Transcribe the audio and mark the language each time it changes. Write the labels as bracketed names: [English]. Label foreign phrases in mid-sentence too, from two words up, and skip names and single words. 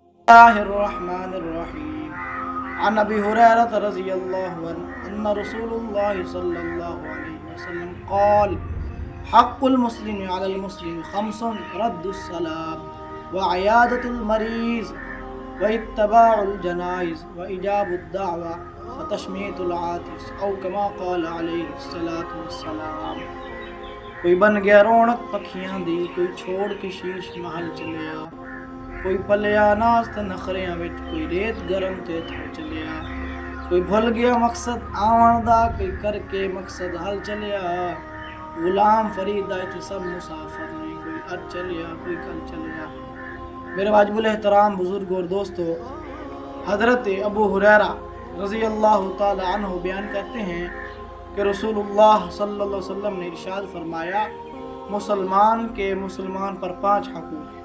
[Arabic] الله الرحمن الرحيم عن أبي هريرة رضي الله عنه أن رسول الله صلى الله عليه وسلم قال حق المسلم على المسلم خمس رد السلام وعيادة المريض واتباع الجنائز وإجاب الدعوة وتشميت العاطس أو كما قال عليه الصلاة والسلام۔ [Punjabi] کوئی بن گیا رونق پکھیاں دی، کوئی چھوڑ کے شیش محل چلیا، کوئی پلیا ناز تے نخریاں وچ، کوئی ریت گرم تے تھو چلیا، کوئی بھول گیا مقصد آون دا، کوئی کر کے مقصد حل چلیا، غلام فرید آئے تھے سب مسافر نہیں، کوئی ار چلیا کوئی کل چلیا۔ [Urdu] میرے واجب الاحترام بزرگ اور دوستو، حضرت ابو ہریرہ [Arabic] رضی اللہ تعالی عنہ [Urdu] بیان کرتے ہیں کہ رسول اللہ [Arabic] صلی اللہ علیہ وسلم [Urdu] نے ارشاد فرمایا مسلمان کے مسلمان پر 5 حقوق ہیں۔